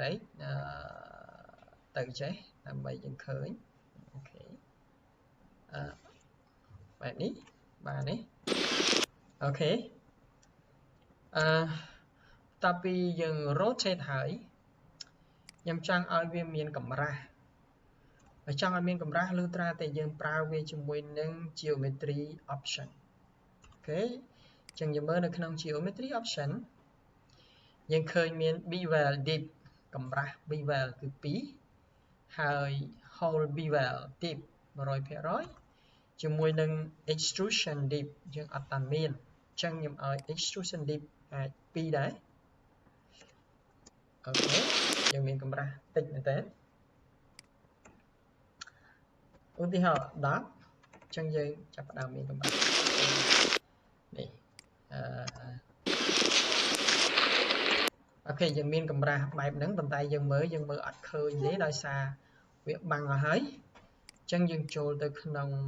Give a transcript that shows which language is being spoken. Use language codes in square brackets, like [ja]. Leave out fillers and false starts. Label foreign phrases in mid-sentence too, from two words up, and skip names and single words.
[km] ទៅចេះដើម្បីយើងឃើញអូខេបែបនេះបាទនេះអូខេតពីយើង rotate ហើយខ្ញុំចង់ឲ្យវាមានកម្រាស់បើចង់ឲ្យមានកម្រាស់លុះត្រាតែយើងប្រើវាជាមួយនឹង [en] geometry option [km] អូខេអញ្ចឹងយើងមើលនៅក្នុង [en] geometry option [km] យើងឃើញមាន [en] bevel deep [km] កម្រាស់ bevel គឺ2ហើយ [en] whole bevel deep 100% [km] ជាមួយនឹង [en] extrusion deep [km] យើងអត់តាន់មានអញ្ចឹងខ្ញុំឲ្យ [en] extrusion deep [km] អាច2ដែរ អូខេយើងមានកម្រាស់តិចមែនតើឧទាហរណ៍10អញ្ចឹងយើងចាប់ផ្ដើមមានកម្រាស់នេះអូខេយើងមានកម្រាស់បែបហ្នឹងប៉ុន្តែយើងមើលអត់ឃើញទេដោយសារវាបាំងអស់ហើយអញ្ចឹងយើងចូលទៅក្នុង